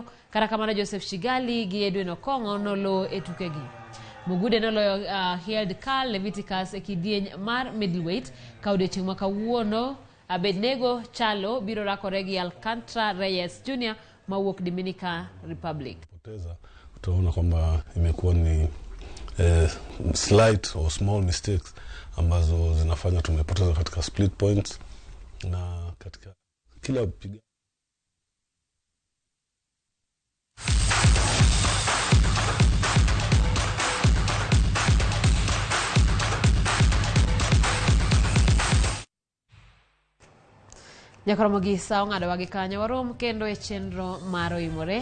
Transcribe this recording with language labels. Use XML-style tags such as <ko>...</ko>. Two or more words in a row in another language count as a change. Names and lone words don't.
<luo>Kata kamano Joseph Shigali gi Edwin Okongo nolo e tuke gi. Mugude noloyo Hield Karl Leviticus e kidieny mar middleweight ka odiochieng' ma kawuono. Abednego Chalo biro rakore gi Alcantara Reyes Jr. mawuok Dominican Republic.</luo> <sw>Utaona kwamba imekuwa ni</sw> <en>slight or small mistakes</en> <sw>ambazo zinafanya tumepoteza katika split points na katika kila piga.</sw> <luo>Nyakoromo gi sa ong'ado wagi kanyo warom kendo e chenro mar Oimore.</luo>